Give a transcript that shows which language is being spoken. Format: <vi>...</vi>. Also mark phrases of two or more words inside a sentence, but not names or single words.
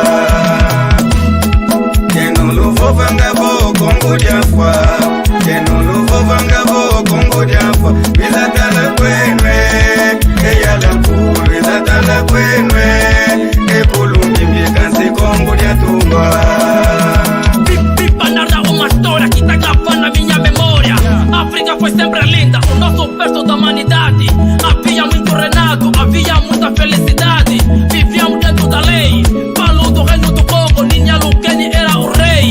<kg>Yeno luvova ngavo kongo diafwa Yeno luvova ngavo kongo diafwa Bizatala kwenwe Eyala kulu bizatala kwenwe Ekulungi mbikansi kongo diatungwa</kg> <pt>Pipa narra uma história que tá gravando na minha memória. África foi sempre linda, o nosso berço da humanidade. Havia muito renato, havia muita felicidade. Vivíamos dentro da lei. Falo do reino do Congo, Ninha Lukeni era o rei.</pt>